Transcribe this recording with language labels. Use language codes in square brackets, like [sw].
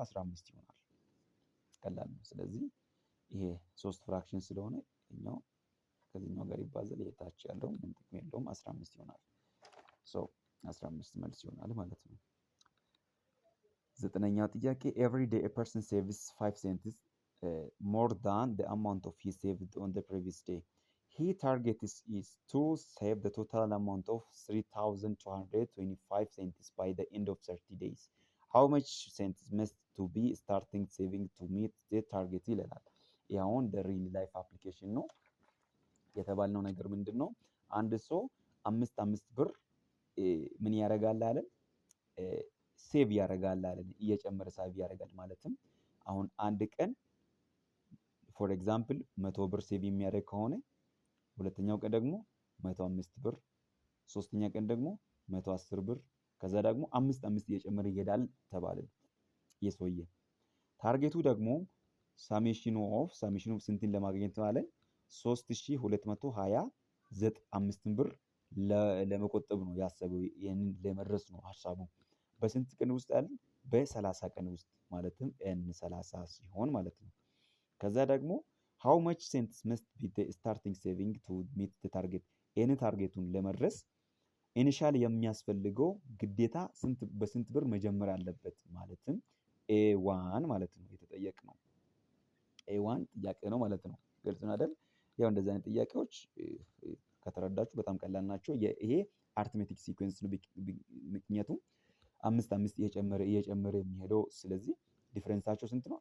[am] 15 ይሆናል። ቀላል ነው። ስለዚህ ይሄ 3 ፍራክሽን ስለሆነ እኛው ከዚህኛው ጋር ይባዛል። ይሄ ታች ያለው ምን ጥቅም የለውም 15 ይሆናል። ሶ 15 መልስ ይሆናል ማለት ነው። ዘጠነኛው ጥያቄ [en] every day a person saves 5 cents more than the amount of he saved on the previous day. His target is to save the total amount of 3,225 cents by the end of 30 days. How much cents must to be starting saving to meet the target [am] ይላል። ይሄ አሁን [en] the real life application [am] ነው። የተባልነው ነገር ምንድነው? አንድ ሰው 5 ብር ምን ያደርጋል አለን? ሴቭ ያደርጋል አለን። እየጨመረ ሴቭ ያደርጋል ማለትም አሁን አንድ ቀን ፎር ኤግዛምፕል 100 ብር ሴቭ የሚያደርግ ከሆነ ሁለተኛው ቀን ደግሞ 105 ብር፣ ሶስተኛ ቀን ደግሞ 110 ብር፣ ከዛ ደግሞ 5 እየጨመረ ይሄዳል ተባለ። የሰውዬ ታርጌቱ ደግሞ ሳሜሽኑ ስንትን ለማግኘት ማለት 3225 ብር ለመቆጠብ ነው ያሰበው። ይሄንን ለመድረስ ነው ሐሳቡ። በስንት ቀን ውስጥ ያለ? በ30 ቀን ውስጥ ማለትም n 30 ሲሆን ማለት ነው። ከዛ ደግሞ [en] how much cents must be the starting saving to meet the target? [am] ይሄን ታርጌቱን ለመድረስ ኢኒሻል የሚያስፈልገው ግዴታ በስንት ብር መጀመር አለበት? ማለትም a1 ማለት ነው የተጠየቅነው። a1 ጥያቄ ነው ማለት ነው። ግልጽ ነው አይደል? ያው እንደዚህ አይነት ጥያቄዎች ከተረዳችሁ በጣም ቀላል ናቸው። ይሄ አርትሜቲክ ሲኩዌንስ ነው። ምክንያቱም 5 እየጨመረ የሚሄደው ስለዚህ ዲፍረንሳቸው ስንት ነው?